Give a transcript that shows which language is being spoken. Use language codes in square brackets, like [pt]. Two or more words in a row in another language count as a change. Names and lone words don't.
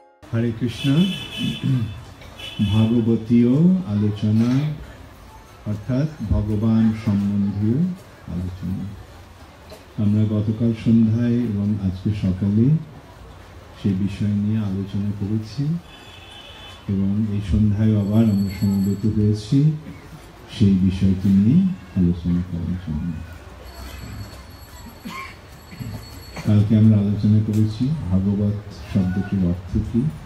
[bn] হরে কৃষ্ণ। ভাগবতীয় আলোচনা অর্থাৎ ভগবান সম্বন্ধীয় আলোচনা আমরা গতকাল সন্ধ্যায় এবং আজকে সকালে সেই বিষয় নিয়ে আলোচনা করেছি এবং এই সন্ধ্যায় আবার আমরা সমবেত হয়েছি সেই বিষয়টি নিয়ে আলোচনা করার জন্য। কালকে আমরা আলোচনা করেছি ভাগবত শব্দটির অর্থ কি।